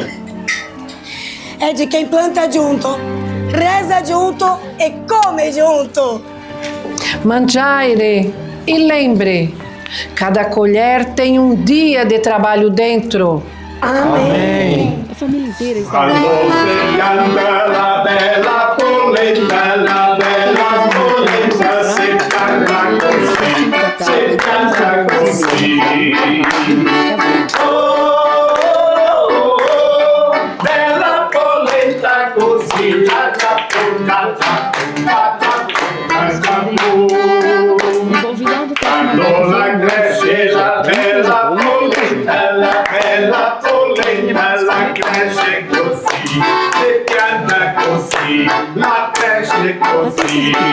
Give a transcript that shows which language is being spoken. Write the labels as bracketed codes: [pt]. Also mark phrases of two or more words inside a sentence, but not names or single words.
[pt] É de quem planta junto, reza junto e come junto. Mangiare e lembre, cada colher tem um dia de trabalho dentro. Amém. A família inteira está [it] la bella polenta, la bella polenta, se canta così. Oh, bella polenta così, allora cresce la bella polenta, la cresce così, se pianta così, la cresce così.